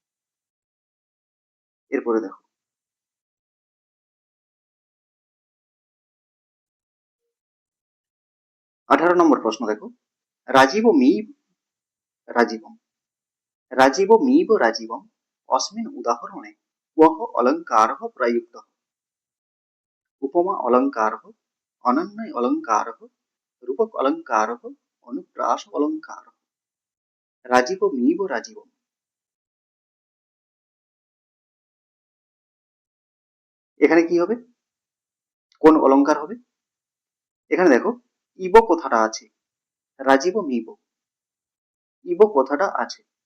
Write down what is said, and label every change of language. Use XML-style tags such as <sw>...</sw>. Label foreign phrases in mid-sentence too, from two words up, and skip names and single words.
<bn>এরপরে দেখো 18 নম্বর প্রশ্ন দেখো,</bn> <sa>রাজীব রাজীবম রাজীবমিব রাজীবম अस्मिन् उदाहरणे क्वः अलङ्कारः प्रयुक्तः? उपमा अलङ्कारः, अनन्वय अलङ्कारः, रूपक अलङ्कारः, अनुप्रास अलङ्कारः। রাজীবমিব রাজীবম,</sa> <bn>এখানে কি হবে? কোন অলঙ্কার হবে? এখানে দেখো ইব কথাটা আছে, রাজীবমিব ইব কথাটা আছে।</bn>